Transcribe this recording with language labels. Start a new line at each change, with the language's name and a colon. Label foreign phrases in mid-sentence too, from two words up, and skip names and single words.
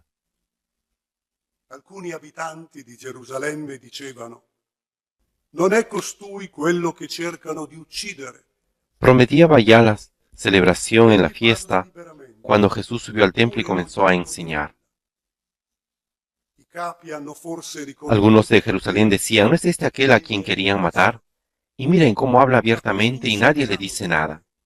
Italian: Alcuni abitanti di Gerusalemme dicevano: non è costui quello che cercano di uccidere.
Spanish: Promediaba ya la celebración en la fiesta cuando Jesús subió al templo y comenzó a enseñar. Algunos de Jerusalén decían, ¿no es este aquel a quien querían matar? Y miren cómo habla abiertamente y nadie le dice nada.